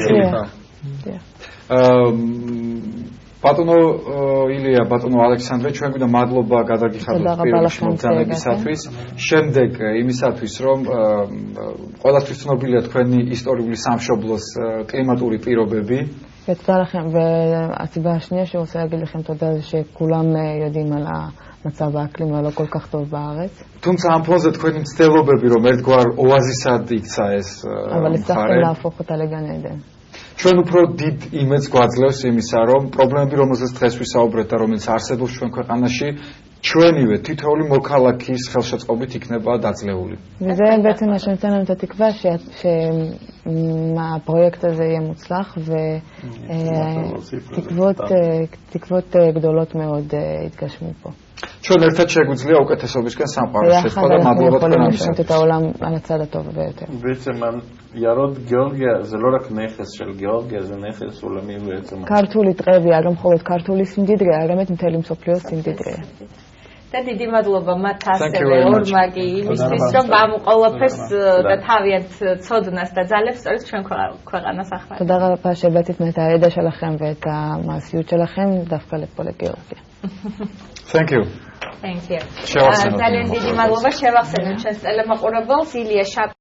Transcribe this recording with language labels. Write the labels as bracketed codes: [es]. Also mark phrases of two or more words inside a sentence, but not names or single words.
[ka] ბატონო ილია, ბატონო ალექსანდრე, ჩვენ გვინდა მადლობა გადაგიხადოთ პირველში მოგზაურობისათვის. შემდეგ იმისათვის, რომ ყველასთვის ცნობილია თქვენი ისტორიული სამშობლოს კლიმატური პირობები. [he] ותודה הסיבה השנייה שרוצה להגיד לכם תודה זה שכולם יודעים על המצב האקלים הלא כל כך טוב בארץ. [ka] თუმცა ამ ფონზე თქვენი მცდელობები რომ ერთგვარ ოაზისად იქცა ეს [he] אבל הצלחתם להפוך אותה לגן עדן. [ka] ჩვენ უფრო დიდ იმედს გვაძლევს იმისა, რომ პრობლემები, რომელზეც დღეს ვისაუბრეთ და რომელიც არსებობს ჩვენ ქვეყანაში, ჩვენივე თითოეული მოქალაქის ხელშეწყობით იქნება დაძლეული. [he] וזה בעצם מה שנותן לנו את התקווה שהפרויקט הזה יהיה מוצלח ותקוות גדולות מאוד יתגשמו פה. [ka] ჩვენ ერთად შეგვიძლია უკეთესობისკენ სამყაროს შეცვლა და მადლობა თქვენ ამისათვის. [he] את העולם על הצד הטוב ביותר. בעצם יערות גיאורגיה זה לא רק נכס של גיאורגיה, זה נכס עולמי בעצם. [ka] ქართული ტყეები არა მხოლოდ ქართული სიმდიდრეა, არამედ მთელი მსოფლიოს სიმდიდრეა. და დიდი მადლობა მათ ასევე ორმაგი იმისთვის, რომ ამ ყველაფერს და თავიანთ ცოდნას და ძალებს სწორედ ჩვენ ქვეყანას ახმარებთ. [he] תודה רבה שבאתם את הידע שלכם ואת המעשיות שלכם דווקא לפה לגיאורגיה. [en] Thank you. Thank you. [ka] შევახსენოთ. ძალიან დიდი მადლობა შევახსენოთ ჩვენს ტელემაყურებელს ილია